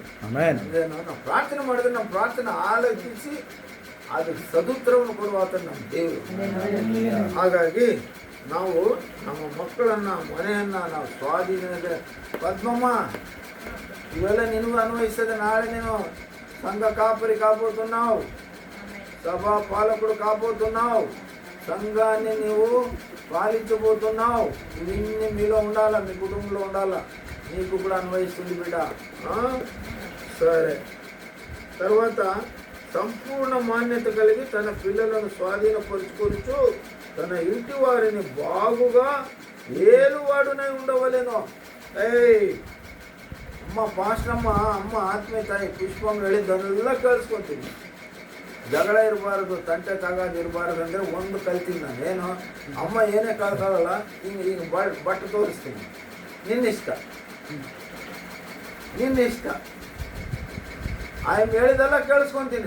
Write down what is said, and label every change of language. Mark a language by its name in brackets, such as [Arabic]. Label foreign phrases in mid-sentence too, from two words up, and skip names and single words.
[Kannada] ಅಂದ್ರೇನು, ನಾವು ಪ್ರಾರ್ಥನೆ ಮಾಡಿದ್ರೆ ನಮ್ಮ ಪ್ರಾರ್ಥನೆ ಆಲೋಚಿಸಿ ಅದಕ್ಕೆ ಸದುತ್ತರವನ್ನು ಕೊಡುವ ಆತ ನಮ್ಮ ದೇವರು. ಹಾಗಾಗಿ ನಾವು ನಮ್ಮ ಮಕ್ಕಳನ್ನು, ಮನೆಯನ್ನು ನಾವು ಸ್ವಾಧೀನದ ಪದ್ಮಮ್ಮ ಇವೆಲ್ಲ ನಿನಗೂ ಅನ್ವಯಿಸ್ತದೆ. ನಾಳೆ ನೀನು ಸಂಘ [Telugu] కాపరి కాబోతున్నావు, సభా పాలకుడు కాబోతున్నావు, సంఘాన్ని నీవు పాలించబోతున్నావు. ఇవన్నీ మీలో ఉండాలా, మీ కుటుంబంలో ఉండాలా. నీకు కూడా అన్వయిస్తుంది బిడ్డ. సరే. తర్వాత సంపూర్ణ మాన్యత కలిగి తన పిల్లలను స్వాధీనపరుచుకొనుచు తన ఇంటి వారిని బాగుగా ఏలువాడునై ఉండవలేను. [Kannada] ಅಮ್ಮ ಪಾಸ್ಟಮ್ಮ, ಅಮ್ಮ ಆತ್ಮೀಯ ತಾಯಿ ಪುಷ್ಪಮ್ಮ ಹೇಳಿದ್ದನ್ನೆಲ್ಲ ಕೇಳಿಸ್ಕೊತೀನಿ. ಜಗಳ ಇರಬಾರ್ದು, ತಂಟೆ ತಗಾದ ಇರಬಾರ್ದು ಅಂದರೆ ಒಂದು ಕಲ್ತೀನಿ ನಾನು. ಏನು ಅಮ್ಮ ಏನೇ ಕಳ್ಕೊಳ್ಳಲ್ಲ, ಹಿಂಗೆ ಬಟ್ಟೆ ತೋರಿಸ್ತೀನಿ, ನಿನ್ನಿಷ್ಟ ಆಯ್ತು ಹೇಳಿದೆಲ್ಲ ಕೇಳಿಸ್ಕೊತೀನಿ.